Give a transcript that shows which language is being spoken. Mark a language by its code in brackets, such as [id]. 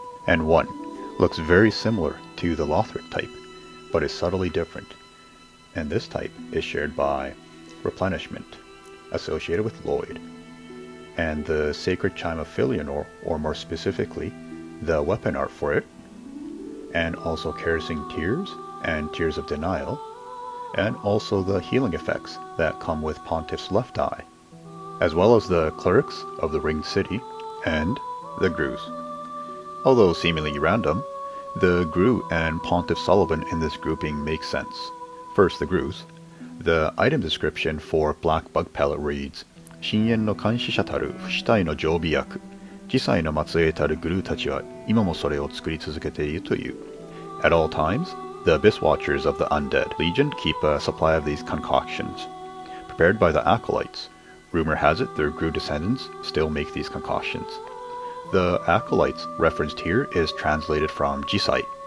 [en] And 1 looks very similar to the Lothric type, but is subtly different, and this type is shared by Replenishment, associated with Lloyd, and the Sacred Chime of Filianor, or more specifically, the weapon art for it, and also Kerosene Tears and Tears of Denial, and also the healing effects that come with Pontiff's left eye, as well as the Clerics of the Ringed City, and the Grus. Although seemingly random, the Gru and Pontiff Sullivan in this grouping make sense. First, the Grus. The item description for Black Bug Pellet reads, [ja] 深淵の監視者たる不死体の常備薬、次世の末裔たるグルーたちは今もそれを作り続けているという。 [en] At all times, the Abyss Watchers of the Undead Legion keep a supply of these concoctions. Prepared by the Acolytes, rumor has it their Gru descendants still make these concoctions. The Acolytes referenced here is translated from Jisai.